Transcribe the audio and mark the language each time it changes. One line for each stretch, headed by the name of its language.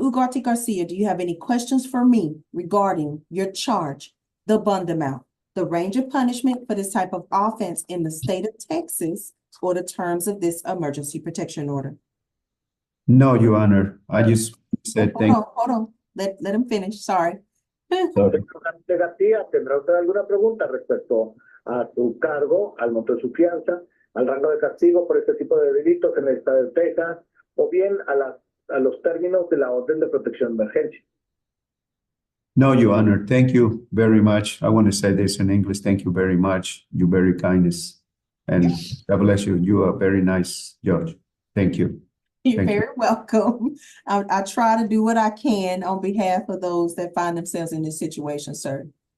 English: Ugarte Garcia, do you have any questions for me regarding your charge, the bond amount, the range of punishment for this type of offense in the state of Texas, or the terms of this emergency protection order? No, Your Honor, I just said thank Hold on. Let him finish, sorry. you.
Spanish: Señor García, ¿tendrá usted alguna pregunta respecto a su cargo, al monto de su fianza, al rango de castigo por este tipo de delitos en el estado de Texas, o bien a los términos de la orden de protección de emergencia?
English: No, Your Honor, thank you very much. I want to say this in English. Thank you very much. You very kindness. And God bless you. You are a very nice judge. Thank you. You're Thank you. very welcome. I try to do what I can on behalf of those that find themselves in this situation, sir.